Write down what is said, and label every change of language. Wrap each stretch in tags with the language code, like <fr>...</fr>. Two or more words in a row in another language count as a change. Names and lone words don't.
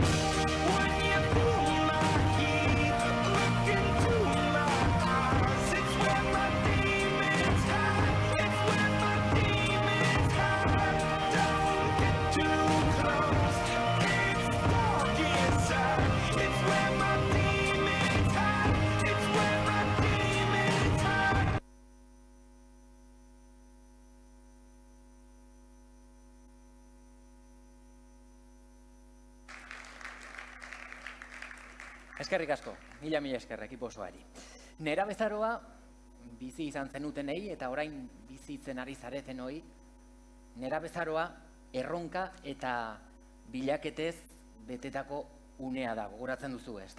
<en>When you pull my key, look into my eyes, it's where my demons hide, it's where my demons hide. Don't get too close, it's dark inside, it's where my demons hide, it's where my demons hide.</en> <eu>Eskerrik asko, mila esker ekipo osoari. Nerabezaroa bizi izan zenutenei eta orain bizitzen ari zaretenoi, nerabezaroa erronka eta bilaketez betetako unea da, gogoratzen duzu, ezta?</eu>